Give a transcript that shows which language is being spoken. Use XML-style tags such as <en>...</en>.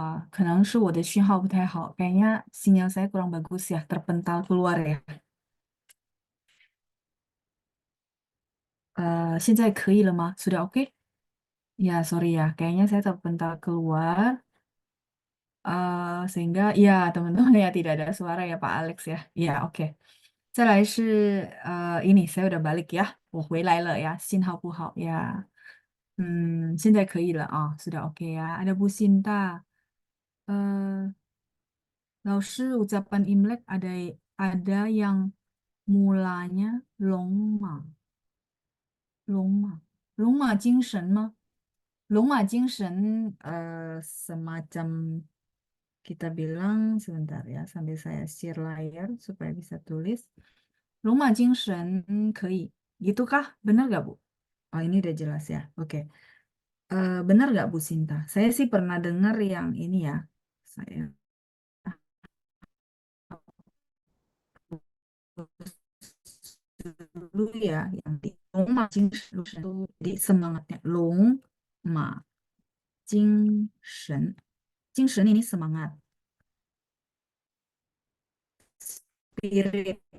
<zh>可能是我的讯号不太好，</zh> <id>kayaknya sinyal saya kurang bagus ya, terpental keluar ya.</id> <zh>现在可以了吗？</zh> <id>Sudah oke? Ya, sorry ya, kayaknya saya terpental keluar, sehingga ya teman-teman ya tidak ada suara ya Pak Alex ya. Ya, oke.</id> <zh>再来是</zh> <id>ini saya udah balik ya,</id> <zh>我回来了呀，信号不好呀。现在可以了啊，</zh> <id>sudah oke ya. Ada Bu Sinta. 呃，老师 ucapan Imlek ada yang mulanya longma, longma, longma 精神吗？龙马精神 semacam kita bilang sebentar ya sambil saya share layar supaya bisa tulis.</id> <zh>龙马精神 可以,</zh> <id>gitu kah? Benar gak Bu? Oh ini udah jelas ya. Oke. Benar gak Bu Sinta? Saya sih pernah dengar yang ini ya. Saya dulu ya yang di 龙马精神 itu jadi semangatnya 龙马精神 ini semangat spirit.</id>